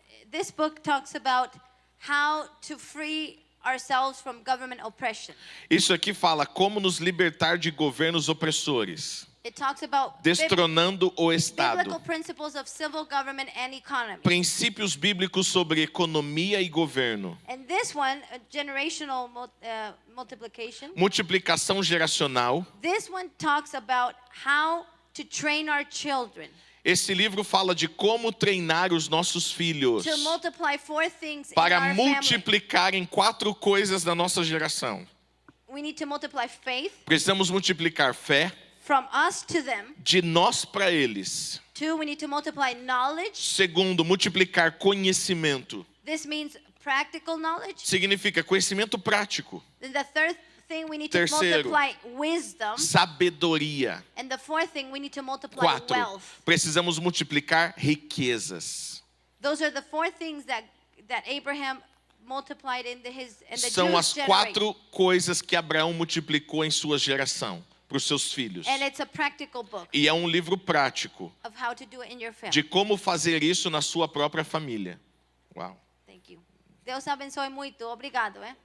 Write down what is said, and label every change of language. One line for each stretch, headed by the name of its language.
English: this book talks about how to free ourselves from government oppression.
Portuguese: Isso aqui fala como nos libertar de governos opressores,
English: It talks about
Portuguese: destronando o
English: biblical
Portuguese: Estado.
English: principles of civil government and economy.
Portuguese: Princípios bíblicos sobre economia e governo.
English: And this one, generational multiplication.
Portuguese: Multiplicação geracional.
English: This one talks about how to train our children
Portuguese: Esse livro fala de como treinar os nossos filhos
English: to multiply 4 things
Portuguese: para
English: in our family.
Portuguese: multiplicar em 4 coisas da nossa geração.
English: We need to multiply faith
Portuguese: Precisamos multiplicar fé
English: from us to them.
Portuguese: de nós para eles.
English: 2, we need to multiply knowledge.
Portuguese: Segundo, multiplicar conhecimento.
English: This means practical knowledge.
Portuguese: Significa conhecimento prático.
English: Then the third thing, we need to
Portuguese: Terceiro,
English: multiply wisdom.
Portuguese: sabedoria.
English: And the fourth thing, we need to multiply
Portuguese: 4,
English: wealth.
Portuguese: precisamos multiplicar riquezas.
English: Those are the 4 things that Abraham multiplied in the
Portuguese: São
English: Jewish
Portuguese: as
English: generation.
Portuguese: 4 coisas que Abraão multiplicou em sua geração para os seus filhos.
English: And it's a practical book
Portuguese: E é um livro prático
English: of how to do it in your family.
Portuguese: de como fazer isso na sua própria família. Uau.
English: Thank you.
Portuguese: Deus abençoe muito. Obrigado,